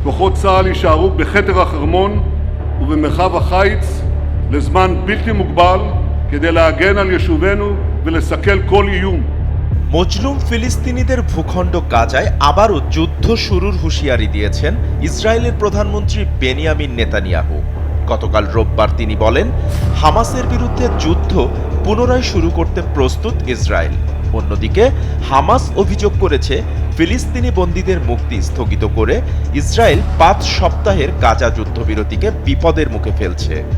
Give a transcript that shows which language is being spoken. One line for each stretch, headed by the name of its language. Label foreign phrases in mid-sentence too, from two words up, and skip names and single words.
Hebrew: כוחות צה"ל יישארו בכתר החרמון ובמרחב החיץ לזמן בלתי מוגבל כדי להגן על יישובינו ולסכל כל איום.
Bangla: মজলুম ফিলিস্তিনিদের ভূখণ্ড গাজায় আবারও যুদ্ধ শুরুর হুঁশিয়ারি দিয়েছেন ইসরায়েলের প্রধানমন্ত্রী বেনিয়ামিন নেতানিয়াহু। গতকাল রোববার তিনি বলেন, হামাসের বিরুদ্ধে যুদ্ধ পুনরায় শুরু করতে প্রস্তুত ইসরায়েল। অন্যদিকে হামাস অভিযোগ করেছে, ফিলিস্তিনি বন্দীদের মুক্তি স্থগিত করে ইসরায়েল ৫ সপ্তাহের গাজা যুদ্ধবিরতিকে বিপদের মুখে ফেলছে।